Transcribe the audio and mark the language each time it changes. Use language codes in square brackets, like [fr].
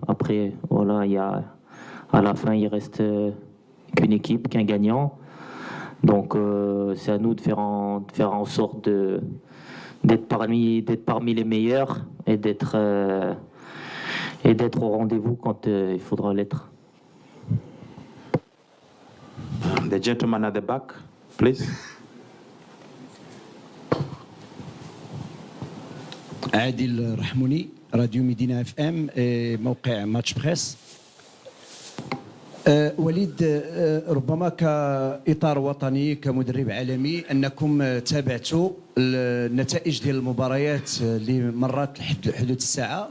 [fr] Après, voilà, à la fin, il reste qu'une équipe, qu'un gagnant. Donc, c'est à nous de faire en sorte d'être parmi les meilleurs et d'être au rendez-vous quand il faudra l'être. [en] The gentleman at the back, please. [ar] عادل رحموني راديو مدينة اف ام موقع ماتش بريس. وليد، ربما كإطار وطني كمدرب عالمي أنكم تابعتوا النتائج ديال المباريات اللي مرات حدود الساعة.